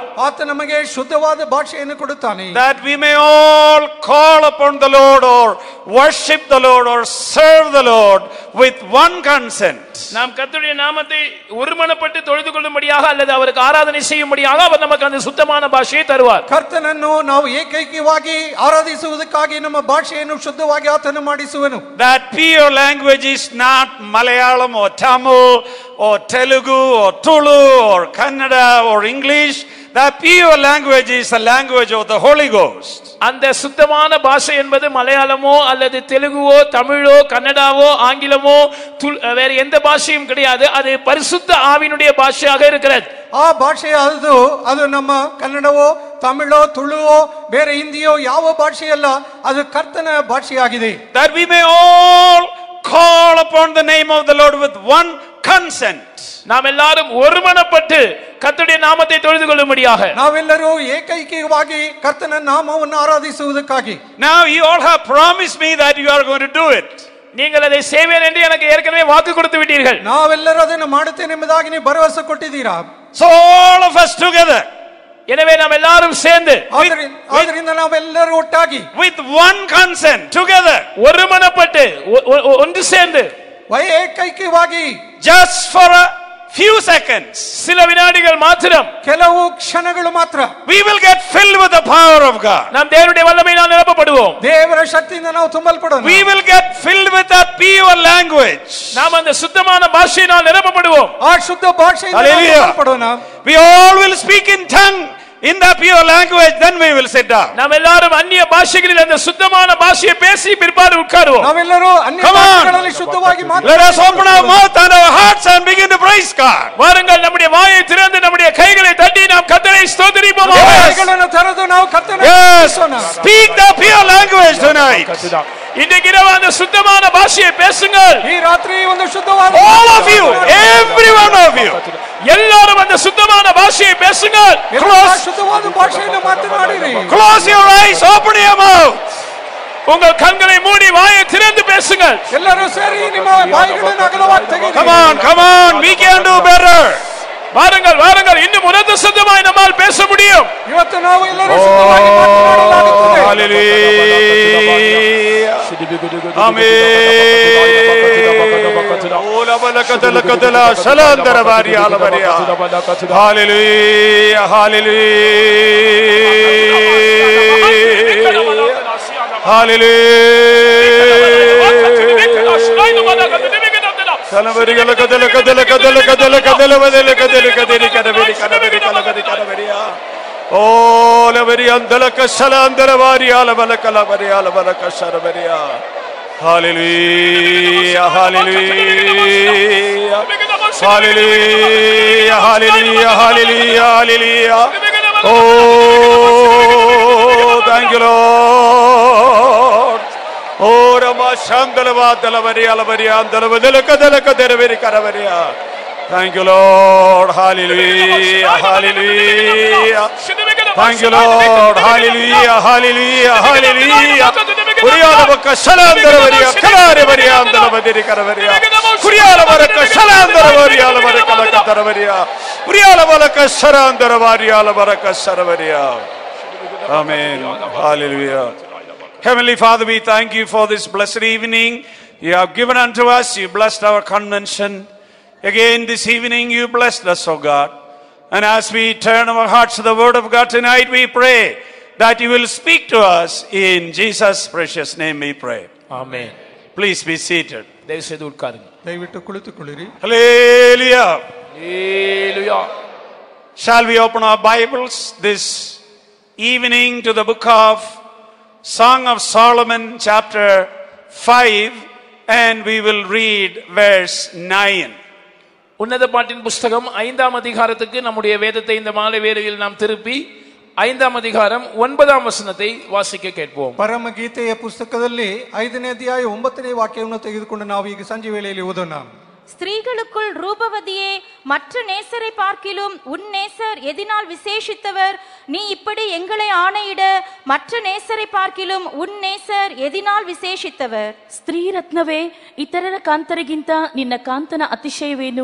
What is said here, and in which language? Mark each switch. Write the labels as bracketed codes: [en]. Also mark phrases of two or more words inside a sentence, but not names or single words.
[kn] ಆತ ನಮಗೆ ಶುದ್ಧವಾದ ಭಾಷೆಯನ್ನು ಕೊಡುತ್ತಾನೆ. [en] That we may all call upon the Lord or worship the Lord or serve the Lord with one consent. [ta] நாம் கர்த்தருடைய நாமத்தை ஒருமனப்பட்டு தொழுது கொள்ளும்படியாக அல்லது அவருக்கு ஆராதனை செய்யும்படியாக அவர் நமக்கு அந்த சுத்தமான பாஷையை தருவார். [kn] ಕರ್ತನನ್ನು ನಾವು ಏಕೈಕ್ಯವಾಗಿ ಆರಾಧಿಸುವುದಕ್ಕಾಗಿ ನಮ್ಮ ಭಾಷೆಯನ್ನು ಶುದ್ಧವಾಗಿ ಆತನು ಮಾಡಿಸುವನು. [en] That pure language is not Malayalam or Tamil or Telugu or Tulu or Kannada or English. That pure language is the language of the Holy Ghost. [ta] அந்த சுத்தமான பாஷை என்பது மலையாளமோ அல்லது தெலுங்குவோ தமிழோ கன்னடாவோ ஆங்கிலமோ வேற எந்த பாஷையும் கிடையாது. அது பரிசுத்த ஆவியினுடைய பாஷையாக இருக்கிறது. [kn] ಆ ಭಾಷೆ ಅದು ನಮ್ಮ ಕನ್ನಡವೋ ತಮಿಳೋ ತುಳುವೋ ಬೇರೆ ಹಿಂದಿಯೋ ಯಾವ ಭಾಷೆಯಲ್ಲ, ಅದು ಕರ್ತನ ಭಾಷೆಯಾಗಿದೆ. [en] That we may all call upon the name of the Lord with one consent. [ta] நாம் எல்லாரும் ஒருமனப்பட்டு கர்த்தருடைய நாமத்தை தொழுது கொள்ளும்படியாக [kn] ನಾವೆಲ್ಲರೂ ಏಕೈಕ್ಯವಾಗಿ ಕರ್ತನ ನಾಮವನ್ನು ಆರಾಧಿಸುವುದಕ್ಕಾಗಿ. [en] Now you all have promised me that you are going to do it. [ta] நீங்கள் அதை செய்வேன் என்று எனக்கு ஏற்கனவே வாக்கு கொடுத்து விட்டீர்கள். [kn] ನಾವೆಲ್ಲರೂ ಅದನ್ನು ಮಾಡುತ್ತೇನೆ ಎಂಬುದಾಗಿ ನೀವು ಭರವಸೆ ಕೊಟ್ಟಿದ್ದೀರಾ. [en] So all of us together, [ta] எனவே நாம் எல்லாரும் சேர்ந்து [kn] ಆದ್ದರಿಂದ ನಾವೆಲ್ಲರೂ ಒಟ್ಟಾಗಿ [en] with one consent together [ta] ஒருமனப்பட்டு ஒன்று சேர்ந்து [kn] ಏಕೈಕ್ಯವಾಗಿ [en] just for a few seconds, [ta] சில வினாடிகள் மாத்திரம், [kn] ಕೆಲವು ಕ್ಷಣಗಳು ಮಾತ್ರ, [en] we will get filled with the power of God. [ta] நாம் தேவனுடைய வல்லமையினால் நிரப்பப்படுவோம். [kn] ದೇವರ ಶಕ್ತಿಯಿಂದ ನಾವು ತುಂಬಲ್ಪಡೋಣ. [en] We will get filled with that pure language. [ta] நாம் அந்த சுத்தமான பாஷையினால் நிரப்பப்படுவோம். [kn] ಆ ಶುದ್ಧ ಭಾಷೆಯಿಂದ ನಾವು ತುಂಬಲ್ಪಡೋಣ. [en] We all will speak in tongue in the pure language, then we will sit down. [ta] நாம் எல்லாரும் அந்நிய பாஷைகளில் அந்த சுத்தமான பாஷையை பேசி பிற்பாடு உட்காருவோம். [kn] ನಾವೆಲ್ಲರೂ ಅನ್ಯ ಭಾಷೆಗಳಲ್ಲಿ ಶುದ್ಧವಾಗಿ ಮಾತನಾಡುವ. [en] Let us open our mouth and our hearts and begin to praise God. [ta] வாருங்கள் நம்முடைய வாயை திறந்து நம்முடைய கைகளை தட்டி நாம் கர்த்தரை ஸ்தோத்திரிப்போம். [kn] கைಗಳನ್ನು ತೆರೆದು ನಾವು ಕರ್ತனை ಸ್ತುತಿಸೋಣ. [en] Speak the pure language tonight. [ta] இன்றைக்கு இரவு அந்த சுத்தமான பாஷையை பேசுங்கள். [kn] ಈ ರಾತ್ರಿ ಒಂದು ಶುದ್ಧವಾದ, [en] all of you, every one of you, [ta] எல்லாரும் அந்த சுத்தமான பாஷையை பேசுங்கள். [kn] ಶುದ್ಧವಾದ ಭಾಷೆಯನ್ನು ಮಾತನಾಡಿರಿ. [en] Close your eyes, open your mouth. [ta] உங்கள் கண்களை மூடி வாயை திறந்து பேசுங்கள். [kn] ಎಲ್ಲರೂ ಸೇರಿ ನಿಮ್ಮ ಬಾಯಿಗಳನ್ನು ಅಗಲವಾಗಿ ತೆಗೆಯಿರಿ. [en] Come on, we can do better. [ta] வாருங்கள் வாருங்கள், இன்னும் உன்னத சத்தமாய் நம்மால் பேச முடியும். [kn] ಇವತ್ತು ನಾವು ಎಲ್ಲರೂ ಶುದ್ಧವಾಗಿ ಮಾತನಾಡಲಾಗುತ್ತದೆ. [en] Hallelujah. Amen. Ola balakadala kadala salandara variya alabariya. Hallelujah. Hallelujah. Hallelujah. Kalavarigala kadala kadala kadala kadala kadala vadala kadala kadiri kadaveri kadaveri kalagadi kadaveriya. Oh, laveri andala kasala andala variya labalakala variya labalakasara variya. Hallelujah, hallelujah, hallelujah, hallelujah, hallelujah, hallelujah. Oh, thank you, Lord. Oh, Rama Shandalava Dalavariya Lavariya Dalavadala Kadala Kadaveri Karavariya. Thank you, Lord. Hallelujah, hallelujah. Thank you, Lord. Hallelujah, hallelujah, hallelujah. Kuriyala Baka Shalandara Variya Kalare Variya Dalavadiri Karavariya. Kuriyala Baraka Shalandara Variya Lavaraka Karavariya. Kuriyala Baraka Shalandara Variya Lavaraka Saravariya. Amen. Hallelujah. Heavenly Father, we thank you for this blessed evening you have given unto us. You blessed our convention. Again this evening you blessed us, O God. And as we turn our hearts to the word of God tonight, we pray that you will speak to us. In Jesus' precious name we pray. Amen. Please be seated. [ta] தயவு செய்து உட்காருங்கள். [kn] ದಯವಿಟ್ಟು ಕುಳಿತುಕೊಳ್ಳಿರಿ. [en] Hallelujah. Hallelujah. Shall we open our Bibles this evening to the book of Song of Solomon, chapter 5, and we will read verse 9. [ta] உன்னத பாட்டின் புஸ்தகம் 5ஆம் அதிகாரத்துக்கு நம்முடைய வேதத்தை இந்த மாலை வேளையில் நாம் திருப்பி 5ஆம் அதிகாரம் 9ஆம் வசனத்தை வாசிக்க கேட்போம். [kn] ಪರಮಗೀತೆಯ ಪುಸ್ತಕದಲ್ಲಿ 5ನೇ ಅಧ್ಯಾಯ 9ನೇ ವಾಕ್ಯವನ್ನು ತೆಗೆದುಕೊಂಡು ನಾವು ಈಗ ಸಂಜೆ ವೇಳೆಯಲ್ಲಿ ಓದೋಣ. [ta] ஸ்திரீகளுக்குள் ரூபவதியே, மற்ற நேசரை பார்க்கிலும் உன் நேசர் எதினால் விசேஷித்தவர்? நீ இப்படி எங்களை ஆணையிட, மற்ற நேசரை பார்க்கிலும் உன் நேசர் எதினால் ವಿಶೇಷಿತವರ್? [kn] ಸ್ತ್ರೀ ರತ್ನವೇ, ಇತರರ ಕಾಂತರಿಗಿಂತ ನಿನ್ನ ಕಾಂತನ ಅತಿಶಯವೇನು?